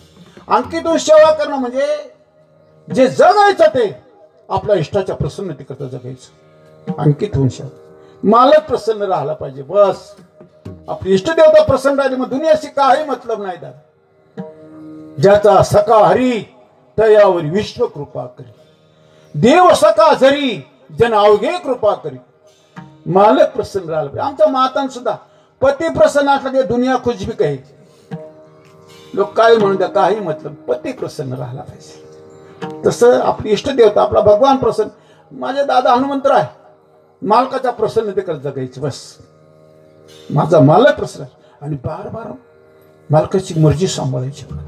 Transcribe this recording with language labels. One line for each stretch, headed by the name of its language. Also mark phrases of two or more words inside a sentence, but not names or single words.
Marathi: अंकित होऊन सेवा करणं म्हणजे जे जगायचं ते आपल्या इष्टाच्या प्रसन्नतेकरता जगायचं. अंकित होऊन सेवा. मालक प्रसन्न राहायला पाहिजे, बस. आपली इष्टदेवता प्रसन्न राहिली, मग दुनियाशी काही मतलब नाही दादा. ज्याचा सखा हरी तयावर विश्व कृपा करी। देव सका जरी जन अवघे कृपा करी। मालक प्रसन्न राहिला पाहिजे। आमच्या मातान सुद्धा पती प्रसन्न असला की दुनिया खुश भी काही। लोक काय म्हणून द्या, काही मतलब, पती प्रसन्न राहिला पाहिजे। तसं आपली इष्टदेवता आपला भगवान प्रसन्न। माझे दादा हनुमंतराय मालकाच्या प्रसन्नतेकडे जगायचे बस। माझा मालक प्रसन्न आणि बार बार मालकाची मर्जी सांभाळायची।